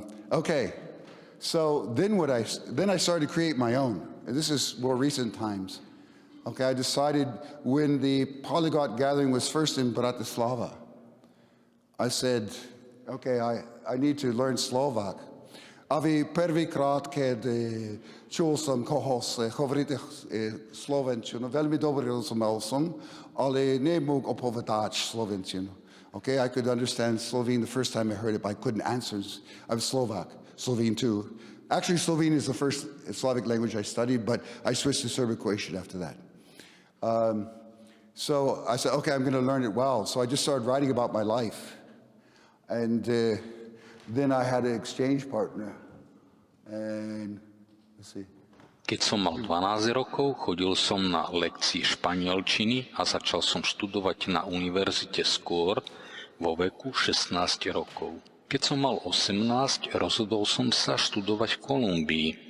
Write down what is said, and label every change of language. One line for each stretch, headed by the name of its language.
English: Okay, so then I started to create my own. And this is more recent times. Okay, I decided when the Polyglot Gathering was first in Bratislava, I said, okay, I need to learn Slovak.
Slovak: Avi prvýkrát, keď čul som kohos hovoriť slovenčinu, veľmi dobre rozumel som, ale nemôgol opovedať slovenčinu.
English: Okay, I could understand Slovene the first time I heard it, but I couldn't answer. I'm Slovak, Slovene too. Actually, Slovene is the first Slavic language I studied, but I switched to Serbo-Croatian after that. So I said, okay, I'm going to learn it well. So I just started writing about my life. And then I had an exchange partner. And let's see.
Slovak: Keď som mal 12 rokov, chodil som na lekcie španielčiny a začal som študovať na univerzite skôr vo veku 16 rokov. Keď som mal 18, rozhodol som sa študovať v Kolumbii.